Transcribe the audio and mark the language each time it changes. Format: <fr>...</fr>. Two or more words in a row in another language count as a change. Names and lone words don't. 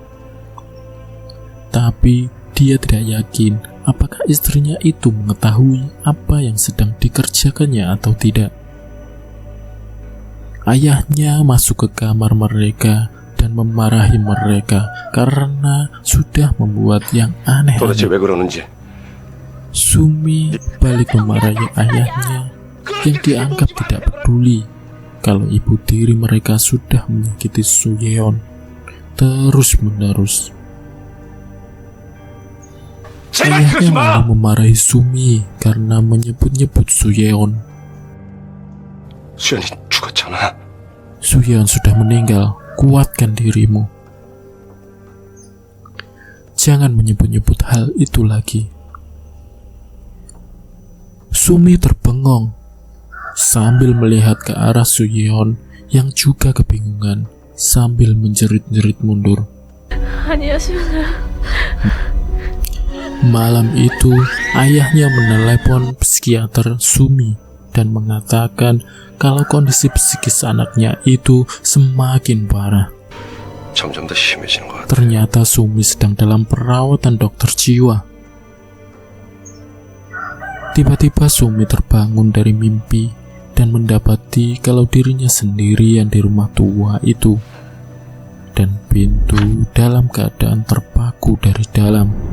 <id>Tapi, dia tidak yakin apakah istrinya itu mengetahui apa yang sedang dikerjakannya atau tidak. Ayahnya masuk ke kamar mereka dan memarahi mereka karena sudah membuat yang 도대체 aneh-aneh.</id> <ko>왜 그러는지.</ko> <id>Sumi balik memarahi ayahnya yang dianggap tidak peduli kalau ibu tiri mereka sudah menyakiti Suyeon terus-menerus. Ayahnya malah memarahi Sumi karena menyebut-nyebut Suyeon.</id> <ko>수연이 죽었잖아.</ko> <id>Suyeon sudah meninggal, kuatkan dirimu. Jangan menyebut-nyebut hal itu lagi. Sumi terbengong sambil melihat ke arah Suyeon yang juga kebingungan sambil menjerit-jerit mundur.</id> <ko>아니야, 수연아.</ko> <id>Malam itu, ayahnya menelepon psikiater Sumi dan mengatakan kalau kondisi psikis anaknya itu semakin parah.</id> <ko>점점 더 심해지는 것 같아.</ko> <id>Ternyata Sumi sedang dalam perawatan dokter jiwa. Tiba-tiba Sumi terbangun dari mimpi dan mendapati kalau dirinya sendirian di rumah tua itu. Dan pintu dalam keadaan terpaku dari dalam.</id>